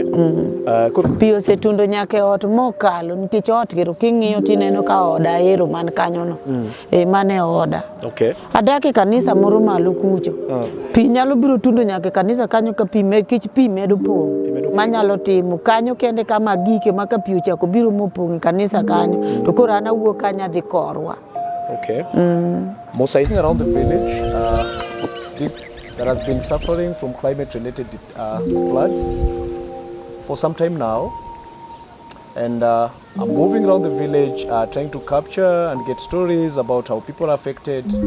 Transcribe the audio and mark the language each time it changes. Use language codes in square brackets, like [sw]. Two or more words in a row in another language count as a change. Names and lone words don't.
[luo] Pi osetundo nyaka ot mokalo nikech ot gero king'iyo tineno ka oda ero man kanyo no mane oda. Adake kanisa moro malo kucho. Pi nyalo biro tundo nyaka kanisa kanyo ka pi kich pi medo pong manyalo timo kanyo kende kama gike maka pi ochako biro mopong kanisa kanyo to koro an awuok kanya dhi korwa. [en] Most around the village that has been suffering from climate-related floods for some time now, and I'm moving around the village trying to capture and get stories about how people are affected.